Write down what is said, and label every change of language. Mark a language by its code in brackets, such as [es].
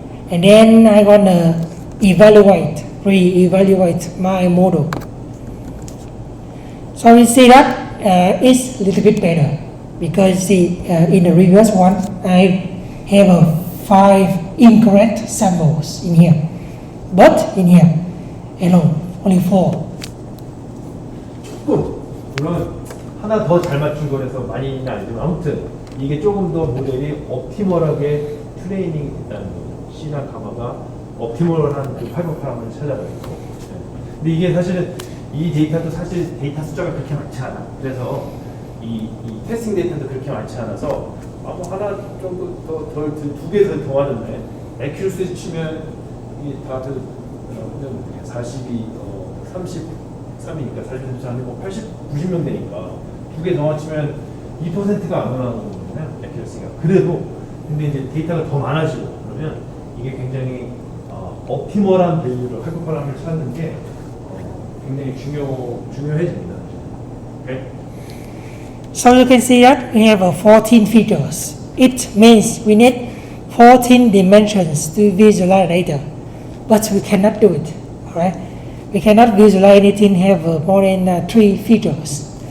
[en] And then I'm gonna re-evaluate my model. So we see that it's a little bit better because see in the previous one I have a 5 incorrect samples in here. But in here, alone, only 4. [ko] 조금 물론 하나 더 잘 맞춘 거라서 많이는 아니지만 아무튼 이게 조금 더 모델이 옵티멀하게 트레이닝이 됐다는 거죠. C나 가마가 옵티멀한 그 588을 찾아가지고. 근데 이게 사실은 이 데이터도 사실 데이터 숫자가 그렇게 많지 않아. 그래서 이 테스팅 데이터도 그렇게 많지 않아서 뭐 하나 정도 두 개 더 맞았네. 에큐러시 치면 이게 다들 42, 33이니까 43이 뭐 80, 90명 되니까 두 개 더 맞추면 2%가 안 올라가는 거거든요. 에큐러시가. 그래도 근데 이제 데이터가 더 많아지고 그러면 이게 굉장히 옵티멀한 밸류를 하이퍼파라미터를 찾는 게 굉장히 중요해집니다. [en] Okay? So you can see that we have 14 features. It means we need 14 dimensions to visualize data, but we cannot do it. Alright? We cannot visualize anything have more than 3 features.